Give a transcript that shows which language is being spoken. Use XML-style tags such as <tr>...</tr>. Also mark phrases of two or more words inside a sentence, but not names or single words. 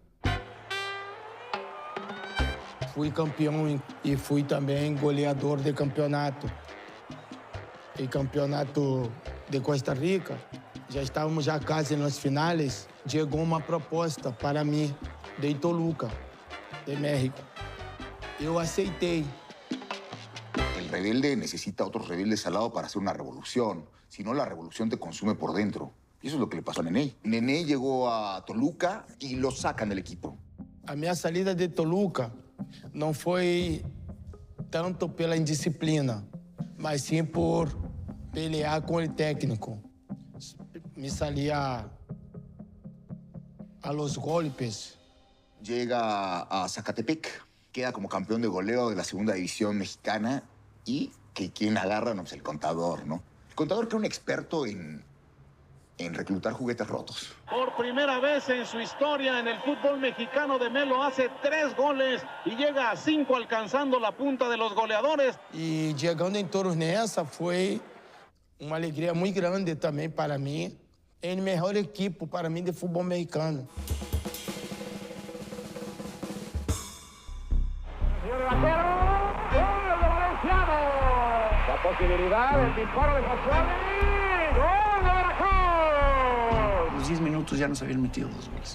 <pt>Fui campeão e fui também goleador de campeonato. E campeonato de Costa Rica, já estávamos já quase nas finais, chegou uma proposta para mim de Toluca, de México. Eu aceitei.</pt> <es>El rebelde necesita otros rebeldes al lado para hacer una revolución. Si no, la revolución te consume por dentro. Y eso es lo que le pasó a Nené. Nené llegó a Toluca y lo sacan del equipo.</es> <pt>A minha salida de Toluca não foi tanto pela indisciplina, mas sim por pelear com o técnico.</pt> <es>Me salía a los golpes. Llega a Zacatepec, queda como campeón de goleo de la segunda división mexicana y que quien agarra, no, pues el Contador, ¿no? El Contador, que era un experto en reclutar juguetes rotos. Por primera vez en su historia en el fútbol mexicano, de Melo hace 3 goles y llega a 5 alcanzando la punta de los goleadores.</es> <pt>E chegando em Toros Nessa foi uma alegria muito grande também para mim. É o melhor equipe para mim de futebol mexicano.</pt> <es>La posibilidad del disparo de Pachuani. ¡Gol de Veracruz! Los 10 minutos ya nos habían metido 2 goles.</es>